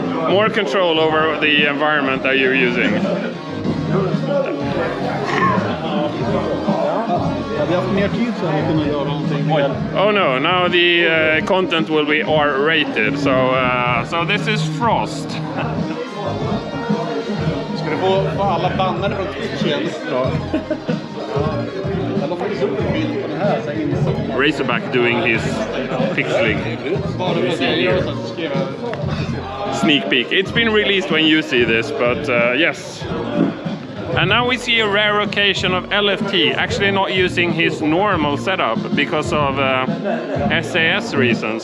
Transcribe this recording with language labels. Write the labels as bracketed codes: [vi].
[en] More control over the environment that you're using. Oh no, now the content will be R-rated, so this is Frost. [sv] Ska du få alla bannare från Twitchen? [en] Razorback doing his pixeling. Sneak peek. It's been released when you see this, but yes. And now we see a rare occasion of LFT actually not using his normal setup because of SAS reasons.